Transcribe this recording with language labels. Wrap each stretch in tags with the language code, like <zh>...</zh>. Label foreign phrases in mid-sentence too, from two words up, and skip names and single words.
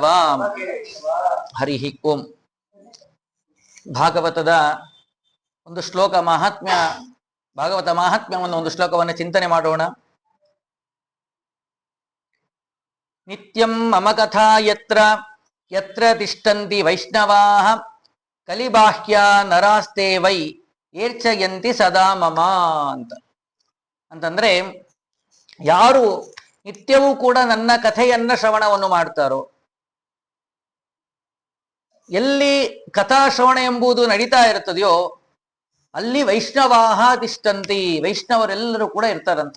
<sa>ಹರಿಃ ಓಂ.</sa> <kn>ಭಾಗವತದ ಒಂದು ಶ್ಲೋಕ ಮಹಾತ್ಮ್ಯ, ಭಾಗವತ ಮಹಾತ್ಮ್ಯವನ್ನು ಒಂದು ಶ್ಲೋಕವನ್ನು ಚಿಂತನೆ ಮಾಡೋಣ.</kn> <sa>ನಿತ್ಯಂ ಮಮ ಕಥಾ ಯತ್ರ ಯತ್ರ ತಿಷ್ಠಂತಿ ವೈಷ್ಣವಾಃ ಕಲಿಬಾಹ್ಯ ನರಾಸ್ತೆ ವೈ ಏರ್ಚಯಂತಿ ಸದಾ ಮಮ</sa> <kn>ಅಂತಂದ್ರೆ, ಯಾರು ನಿತ್ಯವೂ ಕೂಡ ನನ್ನ ಕಥೆಯನ್ನ ಶ್ರವಣವನ್ನು ಮಾಡ್ತಾರೋ, ಎಲ್ಲಿ ಕಥಾಶ್ರವಣ ಎಂಬುದು ನಡೀತಾ ಇರ್ತದೆಯೋ ಅಲ್ಲಿ</kn> <sa>ವೈಷ್ಣವಾಹ ತಿಷ್ಠಂತಿ,</sa> <kn>ವೈಷ್ಣವರೆಲ್ಲರೂ ಕೂಡ ಇರ್ತಾರಂತೆ.</kn>